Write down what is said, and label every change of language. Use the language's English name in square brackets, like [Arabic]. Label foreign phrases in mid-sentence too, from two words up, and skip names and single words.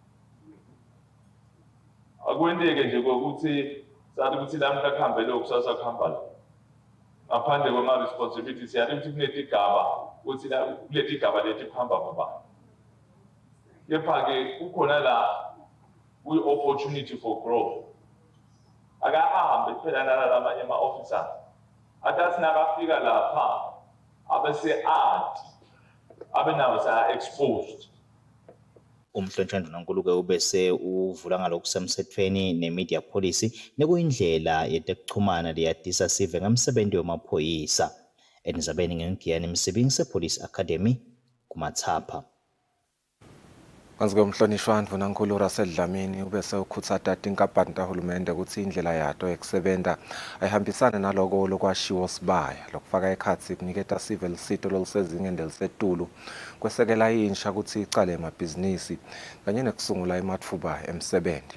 [Swati] Akwendeke nje ukuthi sathi ukuthi lamhla kuhambe lo kusasa kuhamba la. Ngaphandle kwema responsibility siyathi ukuthi kunetigaba ukuthi la kuleti gaba leti kuhamba baba. Kepha-ke kukhona la [English] opportunity for growth. [Swati] Akahambe phela nalamanye ama-officers. Athi nakafika lapha abese athi abenawo sa-exposed. Umhlonishwa Ndvunankhulu-ke ubese uvula ngalokusemthethweni ne- [English] media policy [Swati] nekuyindlela yetekuchumana leyadisa sive ngamsebenzi wemaphoyisa. Etindzabeni ngeNgiyani Msibing sePolice Academy kuMatsapha. Kanzike umhlonishwa Ndvunankhulu Russell Dlamini ubese ukhutsata tinkampani tahulumende ukuthi indlela yato yekusebenta ayihambisane naloko lokwashiwo sibaya lokufaka ekhatsi kuniketa civil sito lolusezingeni lelisetulu kwesekela insha ukuthi icale emabhizinisi kanye nekusungula ematfuba emsebenzi.